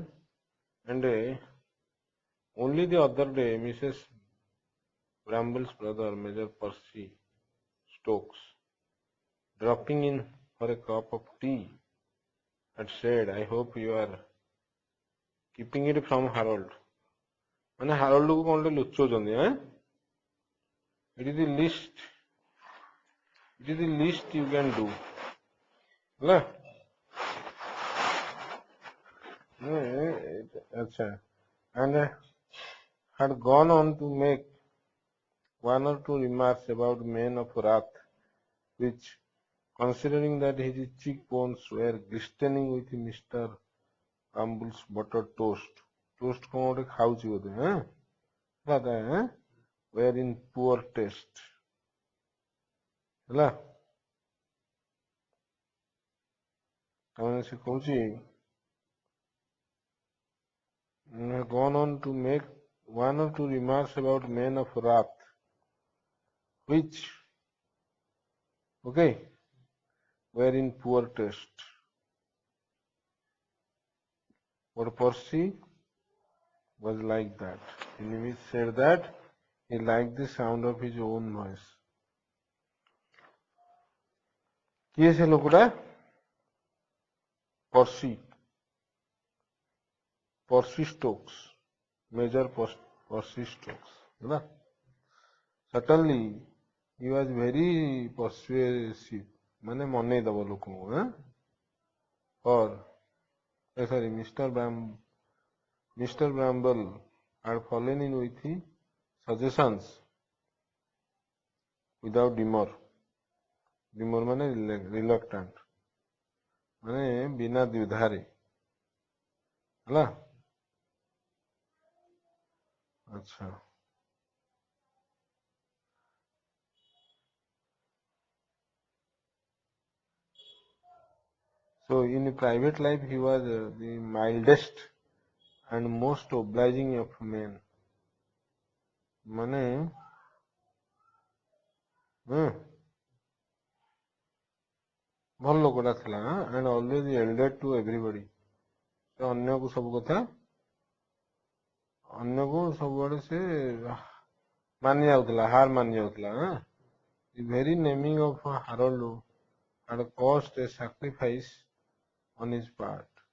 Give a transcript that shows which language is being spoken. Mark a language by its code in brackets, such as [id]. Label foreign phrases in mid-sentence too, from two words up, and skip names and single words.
[en] And only the other day, Mrs. Bramble's brother, Major Percy Stokes, dropping in for a cup of tea, had said, I hope you are keeping it from Harold. [or] ମାନେ ହାରୋଲ୍ଡକୁ କଣ ଗୋଟେ ଲୁଚଉଛନ୍ତି [en] it is the least you can do [or] ହେଲା ଆଚ୍ଛା [en] and had gone on to make one or two remarks about men of wrath which considering that his cheekbones were glistening with Mr. Amble's buttered toast [or] କଣ ଗୋଟେ ଖାଉଛି ବୋଧେ [en] were in poor taste [or] ହେଲା ତାମାନେ ସେ କହୁଛି [en] gone on to make one or two remarks about men of wrath which okay were in poor taste but Percy was like that. He said that he liked the sound of his own voice. [or] କିଏ ସେ ଲୋକଟା [en] Percy Stokes, Major Percy Stokes ହେଲା certainly he was very persuasive [or] ମାନେ ମନେଇ ଦବ ଲୋକଙ୍କୁ [en] or sorry Mr. Bramble had fallen in with his suggestions without demur ମାନେ reluctant [or] ମାନେ ବିନା ଦ୍ୱିଧାରେ ହେଲା ଆଚ୍ଛା [en] so in private life he was the mildest and most obliging of men ମାନେ [or] ଭଲ ଲୋକଟା ଥିଲା [en] and always elder to everybody [or] ସେ ଅନ୍ୟକୁ ସବୁବେଳେ ସେ ମାନି ଯାଉଥିଲା ହାର ମାନି ଯାଉଥିଲା [en] the very naming of Harold had caused a sacrifice on his part